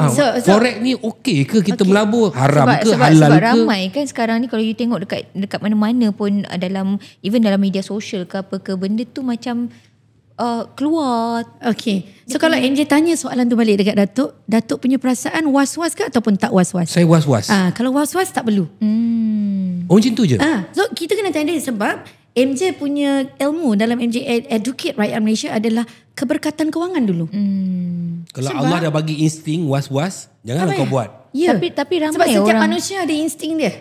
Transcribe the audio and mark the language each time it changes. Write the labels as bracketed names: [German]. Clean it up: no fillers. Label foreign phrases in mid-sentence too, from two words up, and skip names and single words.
[Malay] Forex ni okey ke kita melabur? Haram ke halal sebab ke? ramai kan sekarang ni kalau you tengok dekat mana-mana pun even dalam media sosial ke apa ke, benda tu macam keluar. Okay. So kalau MJ tanya soalan tu balik dekat Datuk punya perasaan was-was ke ataupun tak was-was? Saya was-was. Kalau was-was tak perlu. Oh macam tu je? So kita kena tanya dia sebab MJ punya ilmu dalam MJ Educate Rakyat Malaysia adalah keberkatan kewangan dulu. Kalau sebab Allah dah bagi insting was-was, janganlah kau buat. Tapi ramai sebab setiap orang, manusia ada insting dia.